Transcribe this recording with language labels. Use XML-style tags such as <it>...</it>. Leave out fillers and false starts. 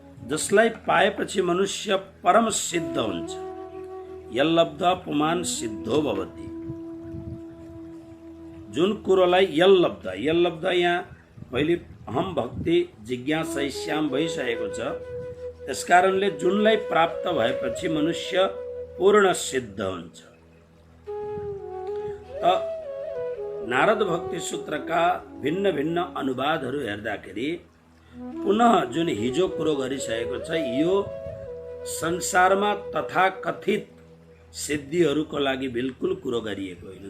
<ne>जसलाई पाएपछि मनुष्य परम सिद्ध हुन्छ।</ne> <sa>यल्लब्ध्वा पुमान् सिद्धो भवति।</sa> <ne>जुन कुरोलाई यल्लब्ध्वा यहाँ पहिले अहम भक्ति जिज्ञासैश्याम भइसकेको छ। त्यसकारणले जुनलाई प्राप्त भएपछि मनुष्य पूर्ण सिद्ध हुन्छ। त नारद भक्ति सूत्रका भिन्न भिन्न अनुवादहरू हेर्दाखेरि पुनः जुन हिजो कुरो गरिसकेको छ, यो संसारमा तथाकथित सिद्धिहरूको लागि बिल्कुल कुरो गरिएको होइन।</ne>